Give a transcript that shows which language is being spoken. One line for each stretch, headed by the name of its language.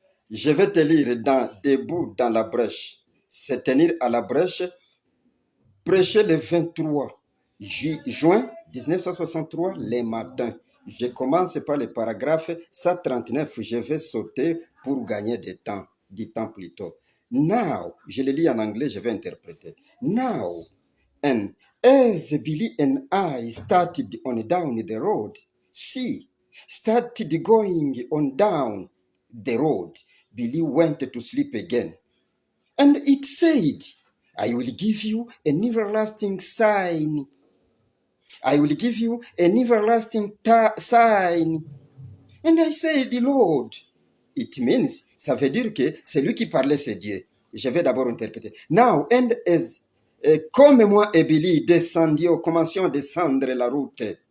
French: Je vais te lire dans Debout dans la brèche. Se tenir à la brèche. Prêcher le 23 juin 1963, le matin. Je commence par le paragraphe 139. Je vais sauter pour gagner du temps plutôt. Now, je le lis en anglais, je vais interpréter.
English: Now, and as Billy and I started on down the road, started going on down the road, Billy went to sleep again. And it said, I will give you an everlasting sign. I will give you an everlasting sign. And I said, Lord. It means,
French: ça veut dire que celui qui parlait, c'est Dieu. Je vais d'abord interpréter.
English: Now, and as,
French: comme moi et Billy commencions à descendre la route.